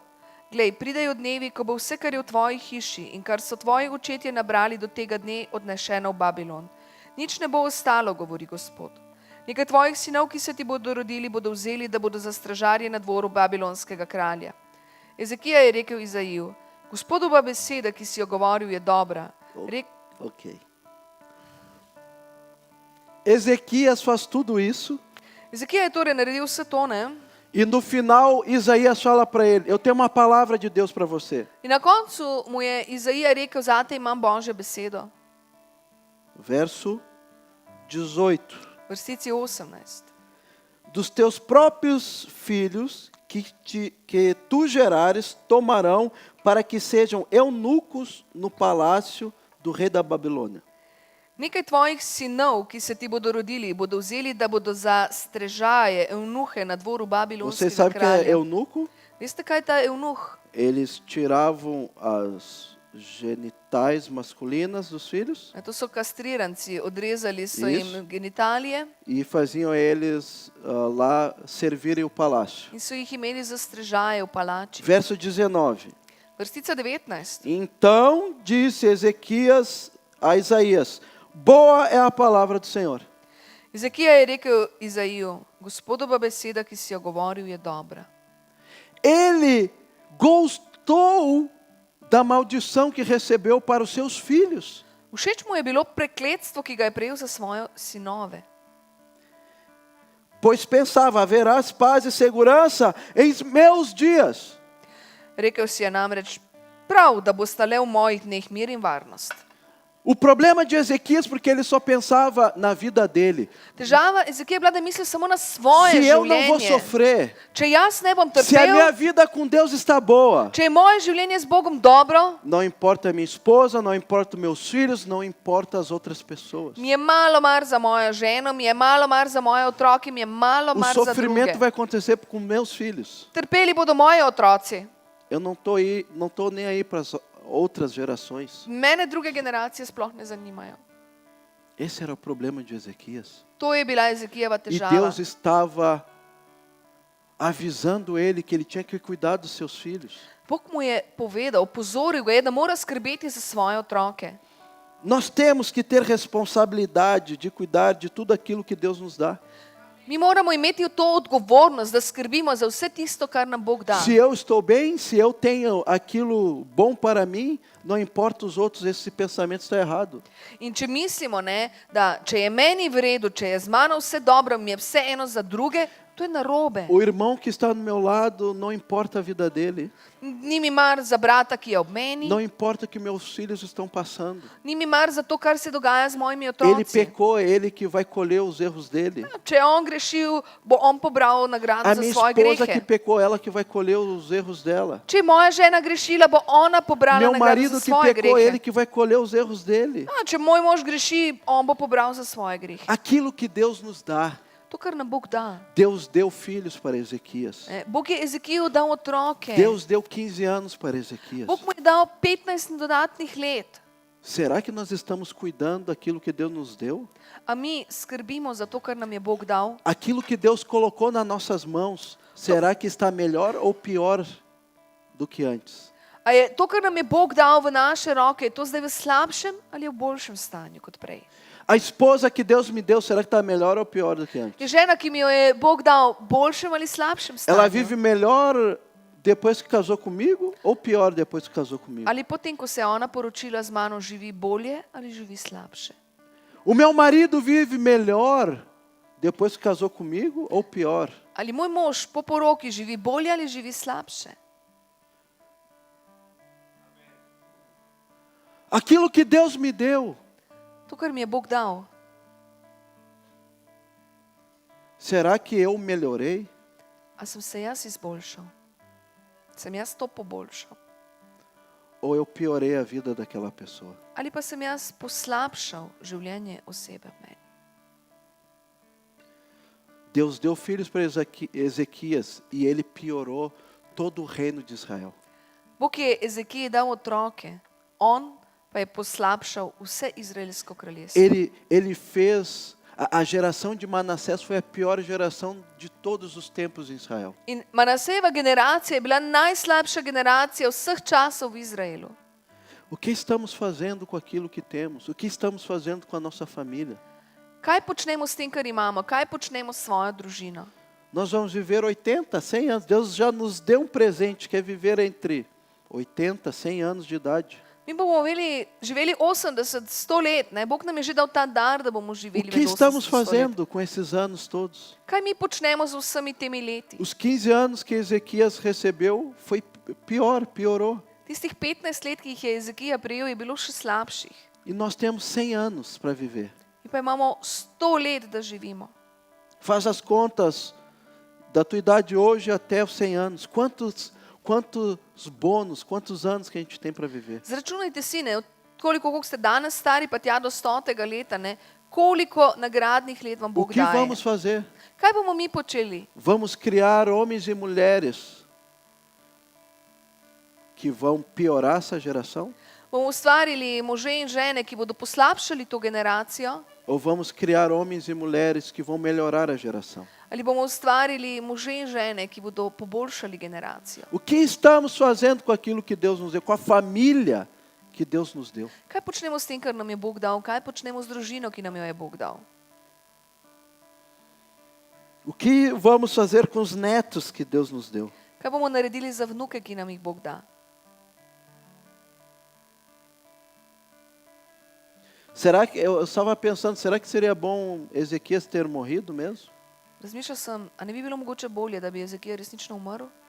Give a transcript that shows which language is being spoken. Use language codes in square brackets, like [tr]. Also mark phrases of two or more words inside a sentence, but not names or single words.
[sl] Glej, pridejo dnevi, ko bo vse, kar je v tvoji hiši in kar so tvoji očetje nabrali do tega dne, odnešeno v Babilon. Nič ne bo ostalo, govori Gospod. Nekaj tvojih sinov, ki se ti bodo rodili, bodo vzeli, da bodo za stražarje na dvoru babilonskega kralja. Ezekija je rekel Izaiju: Gospodova beseda, ki si jo govoril, je dobra. [pt] Ok. Ezequias faz tudo isso [sl] Ezekija je torej naredil vse to, ne? [pt] e E no final, Isaías fala para ele: eu tenho uma palavra de Deus para você. [sl] In na koncu mu je Izaija rekel, zate imam Božjo besedo. [pt] Verso 18. [sl] V vrstici 18. [pt] Dos teus próprios filhos que tu gerares tomarão para que sejam eunucos no palácio do rei da Babilônia. [sl] Nekaj tvojih sinov, ki se ti bodo rodili, bodo vzeli, da bodo za strežaje, eunuhe na dvoru [pt] Você [sl] babilonskega [pt] sabe o que é [sl] kralja. [pt] eunuco? [sl] Veste, kaj je ta eunuh? [pt] Eles tiravam as genitais masculinas dos filhos [sl] To so kastriranci, odrezali so [pt] Isso. [sl] jim genitalije [pt] e faziam eles lá servirem o palácio. [sl] in so jih imeli za strežaje v palači. [pt] Verso 19. [sl] Vrstica 19. [pt] Então disse Ezequias a Isaías: boa é a palavra do Senhor. [sl] Ezekija je rekel Izaiju, Gospodova beseda, ki si jo govoril, je dobra. [pt] Ele gostou da maldição que recebeu para os seus filhos. [sl] Všeč mu je bilo prekletstvo, ki ga je prejel za svoje sinove. [pt] Pois pensava: haverás paz e segurança em meus dias. [sl] Rekel si je namreč, prav, da bosta le v mojih dneh mir in varnost. [pt] O problema de Ezequias, porque ele só pensava na vida dele. [sl] Težava Ezekija je bila, da misli samo na svoje [pt] Se eu não vou [sl] življenje. [pt] sofrer, [sl] Če jaz ne bom [pt] se a minha [sl] trpel, [pt] vida com Deus está boa, [sl] če je moje življenje z Bogom dobro, [pt] não importa a minha esposa, não importa meus filhos, não importa as outras pessoas. [sl] mi je malo mar za mojo ženo, mi je malo mar za moje otroke, mi je malo [pt] O [sl] mar za druge. [pt] sofrimento vai acontecer com meus filhos. [sl] Trpeli bodo moji otroci. [pt] Eu não tô nem aí para as outras gerações. [sl] Mene druge generacije sploh ne zanimajo. [pt] Esse era o problema de Ezequias. [sl] To je bila Ezekijeva [pt] E [sl] težava. [pt] Deus estava avisando ele que ele tinha que cuidar dos seus filhos. [sl] Bog mu je povedal, opozoril ga je, da mora skrbeti za svoje otroke. [pt] Nós temos que ter responsabilidade de cuidar de tudo aquilo que Deus nos dá. [sl] Mi moramo imeti to odgovornost, da skrbimo za vse tisto, kar nam Bog da. [pt] Se eu estou bem, se eu tenho aquilo bom para mim, não importa os outros, esse pensamento está errado. [sl] In če mislimo, ne, da če je meni v redu, če je z mano vse dobro, mi je vse eno za druge, to je narobe. [pt] O irmão que está do meu lado, não importa a vida dele. [sl] Ni mi mar za brata, ki je ob meni, [pt] Não importa o que meus filhos estão passando. [sl] ni mi mar za to, kar se dogaja z mojimi [pt] Ele [sl] otroci. [pt] pecou, é ele que vai colher os erros dele. [sl] Če je on grešil, bo on pobral nagrado [pt] A [sl] za [pt] minha [sl] svoje [pt] esposa que [sl] grehe. [pt] pecou, ela que vai colher os erros dela. [sl] Če je moja žena grešila, bo ona pobrala [pt] Meu [sl] nagrado [pt] marido [sl] za [pt] que [sl] svoje [pt] pecou, [sl] grehe. [pt] ele que vai colher os erros dele. [sl] Če moj mož greši, on bo pobral za svoje grehe. [pt] Aquilo que Deus nos dá. [sl] To, kar nam Bog da. [pt] Deus deu filhos para Ezequias. [sl] Bog je Ezekiju dal otroke. [pt] Deus deu 15 anos para Ezequias. [sl] Bog mu je dal 15 dodatnih let. [pt] Será que nós estamos cuidando daquilo que Deus nos deu? [sl] A mi skrbimo za to, kar nam je Bog dal? [pt] Aquilo que Deus colocou nas nossas mãos, será que está melhor ou pior do que antes? [sl] A je to, kar nam je Bog dal v naše roke, je to zdaj v slabšem ali v boljšem stanju kot prej? [pt] A esposa que Deus me deu, será que está melhor ou pior do que antes? [sl] Je žena, ki mi jo je Bog dal, v boljšem ali slabšem stanju? [pt] Ela vive melhor depois que casou comigo ou pior depois que casou comigo? [sl] Ali potem, ko se je ona poročila z mano, živi bolje ali živi slabše? [pt] O meu marido vive melhor depois que casou comigo ou pior? [sl] Ali moj mož po poroki živi bolje ali živi slabše? [pt] Aquilo que Deus me deu, [sl] To, kar mi je Bog dal, [pt] será que eu melhorei? [sl] a sem se jaz izboljšal? Sem jaz to poboljšal? [pt] Ou eu piorei a vida daquela pessoa? [sl] Ali pa sem jaz poslabšal življenje osebe v meni? [pt] Deus deu filhos para Ezequias e ele piorou todo o reino de Israel. [sl] Bog je Ezekiji dal otroke, on pa je poslabšal vse izraelsko kraljestvo. [pt] Ele fez, a geração de Manassés foi a pior geração de todos os tempos em Israel. [sl] In Manasejeva generacija je bila najslabša generacija vseh časov v Izraelu. [pt] O que estamos fazendo com aquilo que temos? O que estamos fazendo com a nossa família? [sl] Kaj počnemo s tem, kar imamo? Kaj počnemo s svojo družino? [pt] Nós vamos viver 80, 100 anos. Deus já nos deu um presente, que é viver entre 80, 100 anos de idade. [sl] Mi bomo živeli 80, 100 let, ne? Bog nam je že dal ta dar, da bomo [pt] O [sl] živeli [pt] que [sl] več 80, [pt] estamos [sl] 100 let. [pt] fazendo com esses anos todos? [sl] Kaj mi počnemo z vsemi temi leti? [pt] Os 15 anos que Ezequias recebeu foi piorou. [sl] Tistih 15 let, ki jih je Ezekija prejel, je bilo še slabših. [pt] E nós temos 100 anos para viver. [sl] In pa imamo 100 let, da živimo. [pt] Faz as contas da tua idade hoje até os 100 anos. Quantos bônus, quantos anos que a gente tem para viver? [sl] Zračunajte si, ne, koliko ste danes stari, pa tja do 100. leta, ne, koliko nagradnih let vam [pt] O [sl] Bog [pt] que [sl] daje. [pt] vamos fazer? [sl] Kaj bomo mi počeli? [pt] Vamos criar homens e mulheres que vão piorar essa geração? [sl] Bomo ustvarili može in žene, ki bodo poslabšali to generacijo? [pt] Ou vamos criar homens e mulheres que vão melhorar a geração? [sl] Ali bomo ustvarili može in žene, ki bodo poboljšali generacijo? [pt] O que estamos fazendo com aquilo que Deus nos deu, com a família que Deus nos deu? [sl] Kaj počnemo s tem, kar nam je Bog dal? Kaj počnemo z družino, ki nam jo je Bog dal? [pt] O que vamos fazer com os netos que Deus nos deu? [sl] Kaj bomo naredili za vnuke, ki nam jih Bog da? [pt] Será que eu estava pensando, será que seria bom Ezequias ter morrido mesmo? [sl] Razmišljal sem, a ne bi bilo mogoče bolje, da bi Ezekija resnično umrl?